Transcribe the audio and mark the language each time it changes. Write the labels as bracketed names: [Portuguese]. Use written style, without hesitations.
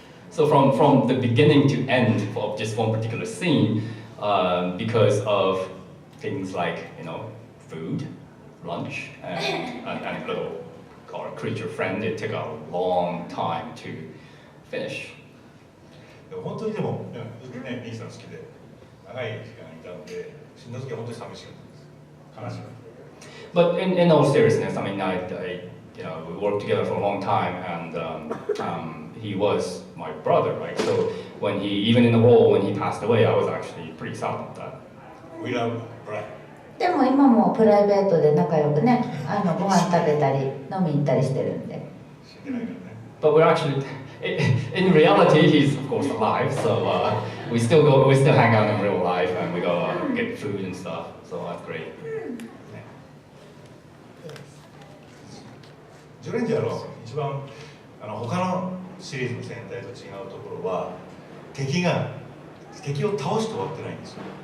[English] So from the beginning to end of just one particular scene, because of things like food, lunch, and little or creature friend, it took a long time to finish. [Japanese] 本当にでもね、兄さん好きで長い時間いたので死んだ時は本当に寂しかったです。悲しかった。 [English] But in all seriousness, I mean, we worked together for a long time, and he was my brother, right? So even in the role when he passed away, I was actually pretty sad about that. We love Brian. [Japanese] でも今もプライベートで仲良くね、ご飯食べたり飲み行ったりしてるんで。死んでないからね。 [English] But we're actually, in reality, he's of course alive. So we still hang out in real life, and we go get food and stuff. So that's great. [Japanese] ジョレンジャーの一番他のシリーズの戦隊と違うところは敵を倒して終わってないんですよ。